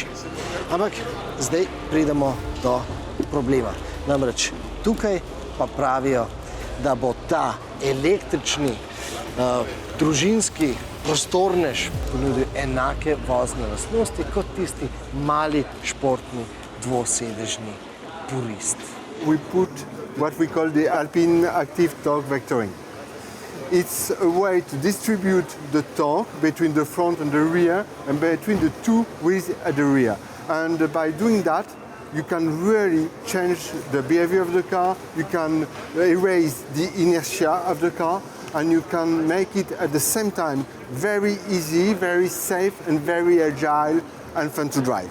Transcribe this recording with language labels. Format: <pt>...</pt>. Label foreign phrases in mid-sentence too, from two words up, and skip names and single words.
<sl>Ampak zdaj pridemo do problema. Namreč tukaj pa pravijo, da bo ta električni družinski prostornež ponudil enake vozne lastnosti kot tisti mali športni dvosedežni purist.</sl> <en>We put what we call the Alpine active torque vectoring. It's a way to distribute the torque between the front and the rear and between the two wheels at the rear. And by doing that, you can really change the behavior of the car, you can erase the inertia of the car, and you can make it at the same time very easy, very safe, and very agile and fun to drive.</en>